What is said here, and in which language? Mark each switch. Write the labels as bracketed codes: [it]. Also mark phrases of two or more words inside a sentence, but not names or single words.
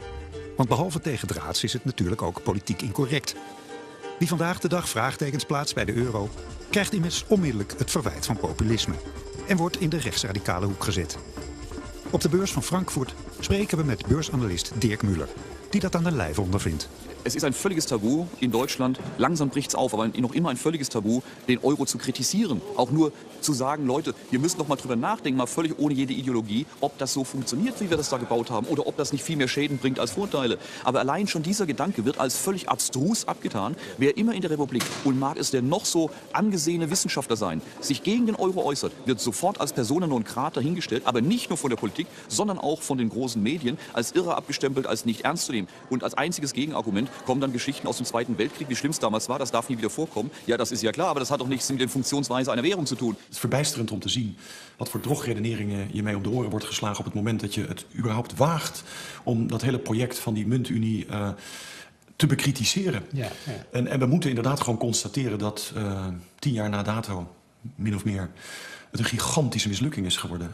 [nl] Want behalve tegendraads is het natuurlijk ook politiek incorrect. Wie vandaag de dag vraagtekens plaatst bij de euro, krijgt immers onmiddellijk het verwijt van populisme en wordt in de rechtsradicale hoek gezet. Op de beurs van Frankfurt spreken we met beursanalist Dirk Müller, die dat aan de lijve ondervindt. [de] Es ist ein völliges Tabu in Deutschland, langsam bricht es auf, aber noch immer ein völliges Tabu, den Euro zu kritisieren. Auch nur zu sagen, Leute, ihr müsst noch mal drüber nachdenken, mal völlig ohne jede Ideologie, ob das so funktioniert, wie wir das da gebaut haben, oder ob das nicht viel mehr Schäden bringt als Vorteile. Aber allein schon dieser Gedanke wird als völlig abstrus abgetan. Wer immer in der Republik, und mag es der noch so angesehene Wissenschaftler sein, sich gegen den Euro äußert, wird sofort als [la] Persona non grata [de] hingestellt, aber nicht nur von der Politik, sondern auch von den großen Medien, als irre abgestempelt, als nicht ernst zu nehmen. Und als einziges Gegenargument kommen dann Geschichten aus dem Zweiten Weltkrieg, wie schlimm es damals war, das darf nie wieder vorkommen. Ja, das ist ja klar, aber das hat doch nichts mit der Funktionsweise einer Währung zu tun. [nl] Het is verbijsterend om te zien wat voor drogredeneringen je mee op de oren wordt geslagen op het moment dat je het überhaupt waagt om dat hele project van die muntunie te bekritiseren. Ja, ja. En we moeten inderdaad gewoon constateren dat 10 jaar na dato, min of meer, het een gigantische mislukking is geworden.